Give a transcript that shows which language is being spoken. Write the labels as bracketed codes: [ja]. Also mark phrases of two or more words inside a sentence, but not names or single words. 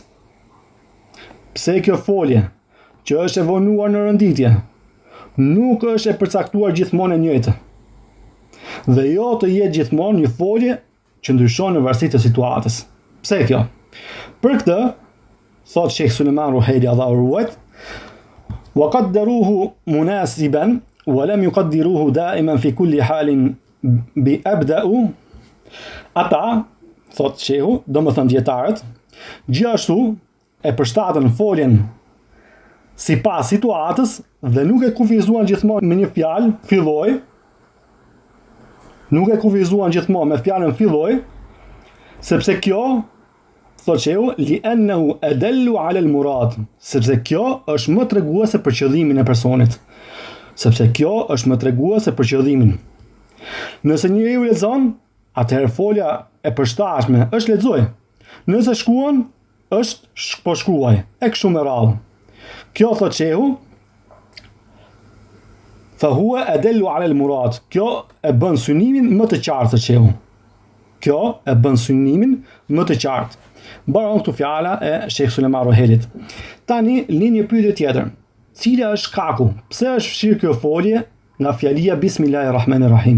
[sq] Pse kjo folje që është e vonuar në rënditje nuk është e përcaktuar gjithmonë e njëjtë? dhe jo të jetë gjithmonë një folje që ndryshon në varësi të situatës. Pse kjo? Për këtë, thot Sheikh Suleiman Ruhaili Allahu ruajt, [ar] وقدره مناسبا ولم يقدره دائما في كل حال بأبدأ. [sq] Ata, thot Shehu, domethënë dietarët, gjithashtu e përshtatën foljen sipas situatës dhe nuk e kufizuan gjithmonë me një fjalë filloj, nuk e kufizuan gjithmonë me fjalën filloj, sepse kjo, thot Shehu, [ar] لأنه أدل على المراد, [sq] sepse kjo është më treguese për qëllimin e personit. Sepse kjo është më treguese për qëllimin. Nëse njeriu lexon, atëherë folja e përshtatshme është lexoj. Nëse shkruan, është po shkruaj. E kështu me radhë. Kjo thot Shehu, [ar] فهو أدل على المراد. [sq] Kjo e bën synimin më të qartë, thot Shehu. Kjo e bën synimin më të qartë. Mbaron këtu fjala e Sheikh Suleiman Ruhailit. Tani linjë pyetje tjetër. Cila është shkaku? Pse është fshirë kjo folje nga fjalia Bismillahirrahmanirrahim?